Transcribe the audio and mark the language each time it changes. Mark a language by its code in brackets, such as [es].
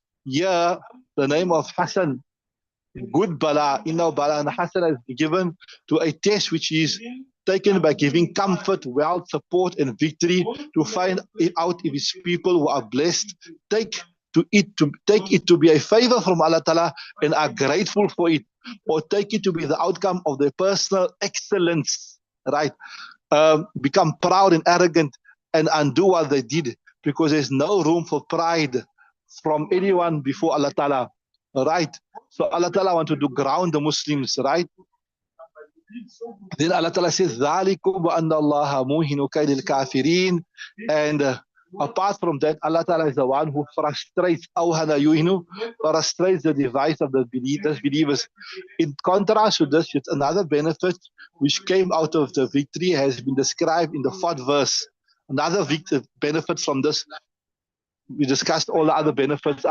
[en] Here, the name of Hassan, good bala, bala and Hassan is given to a test which is taken by giving comfort, wealth, support, and victory, to find out if his people who are blessed take it to be a favor from Allah Ta'ala and are grateful for it, or take it to be the outcome of their personal excellence, right? Become proud and arrogant and undo what they did, because there's no room for pride from anyone before Allah Ta'ala, right? So Allah Ta'ala want to ground the Muslims, right? Then Allah Ta'ala says, [ar] ذَلِكُمْ وَأَنَّ اللَّهَ مُوهِنُ كَيْدِ الْكَافِرِينَ. [en] And apart from that, Allah Ta'ala is the one who frustrates frustrates the device of the believers. In contrast to this, another benefit which came out of the victory has been described in the 4th verse. Another benefit from this, we discussed all the other benefits.